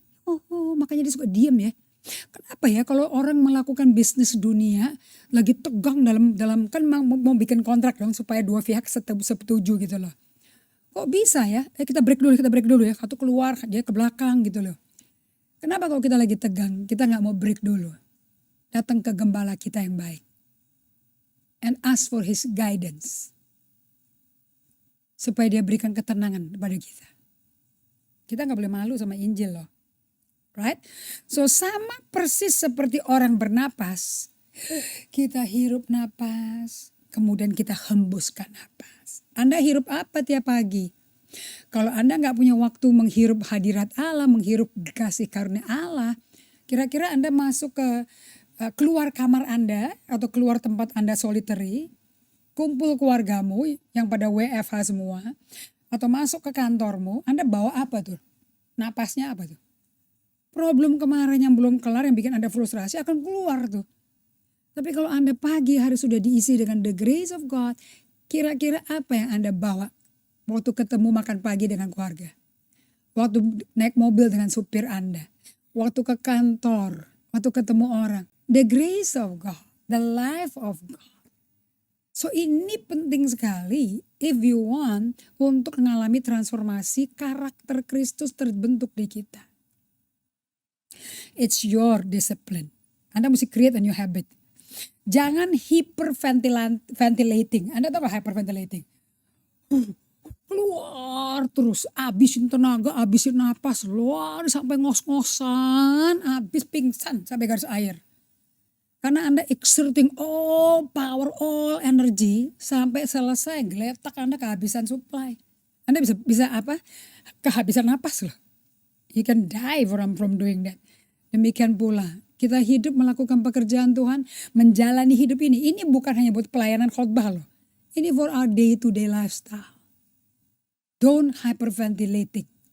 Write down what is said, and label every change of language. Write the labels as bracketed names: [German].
[Indonesian] Oh, makanya dia suka diam ya. Kenapa ya kalau orang melakukan bisnis dunia lagi tegang dalam kan mau bikin kontrak dong supaya dua pihak setuju gitu loh. Kok bisa ya? Kita break dulu ya. Satu keluar, dia ke belakang gitu loh. Kenapa kalau kita lagi tegang, kita gak mau break dulu. Datang ke gembala kita yang baik. [English] And ask for his guidance. [Indonesian] Supaya dia berikan ketenangan kepada kita. Kita gak boleh malu sama Injil loh. [English] Right? [Indonesian] So sama persis seperti orang bernapas. Kita hirup napas. Kemudian kita hembuskan napas. Anda hirup apa tiap pagi? Kalau Anda gak punya waktu menghirup hadirat Allah, menghirup kasih karunia Allah. Kira-kira Anda masuk ke keluar kamar Anda atau keluar tempat Anda solitary. Kumpul keluargamu yang pada WFH semua, atau masuk ke kantormu, Anda bawa apa tuh? Napasnya apa tuh? Problem kemarin yang belum kelar yang bikin Anda frustrasi akan keluar tuh. Tapi kalau Anda pagi hari sudah diisi dengan [English] the grace of God, [Indonesian] kira-kira apa yang Anda bawa waktu ketemu makan pagi dengan keluarga? Waktu naik mobil dengan supir Anda, waktu ke kantor, waktu ketemu orang. [English] The grace of God, the life of God. [Indonesian] So ini penting sekali [English] if you want [Indonesian] untuk mengalami transformasi karakter Kristus terbentuk di kita. [English] It's your discipline. [Indonesian] Anda mesti [English] create a new habit. [Indonesian] Jangan [English] hyperventilating. [Indonesian] Anda tahu apa hyperventilating? Keluar terus, habisin tenaga, habisin napas, keluar sampai ngos-ngosan, habis pingsan sampai garis air. Karena Anda [English] exerting all power, all energy [Indonesian] sampai selesai geletak Anda kehabisan supply. Anda bisa apa? Kehabisan napas loh. [English] You can die from doing that. [Indonesian] Demikian pula kita hidup melakukan pekerjaan Tuhan, menjalani hidup ini. Ini bukan hanya buat pelayanan khotbah loh. Ini [English] for our day-to-day lifestyle. Don't hyperventilating.